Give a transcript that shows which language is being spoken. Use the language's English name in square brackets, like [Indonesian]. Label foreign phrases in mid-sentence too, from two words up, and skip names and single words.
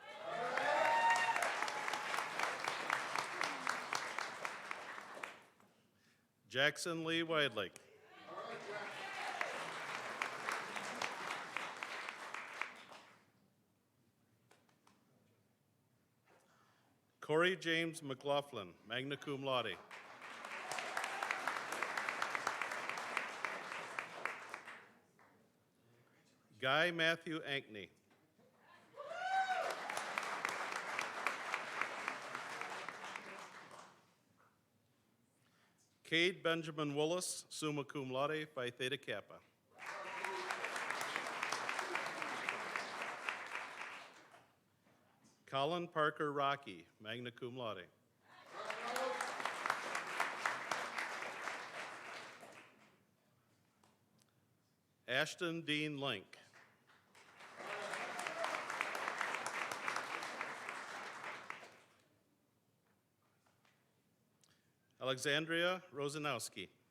[English] Jackson Lee Widlake. Corey James McLaughlin, [Latin] magna cum laude. [English] Guy Matthew Ankney. Cade Benjamin Willis, [Latin] summa cum laude, [English] Phi Theta Kappa. Colin Parker Rocky, [Latin] magna cum laude. [English] Ashton Dean Link. Alexandria Rosanowski.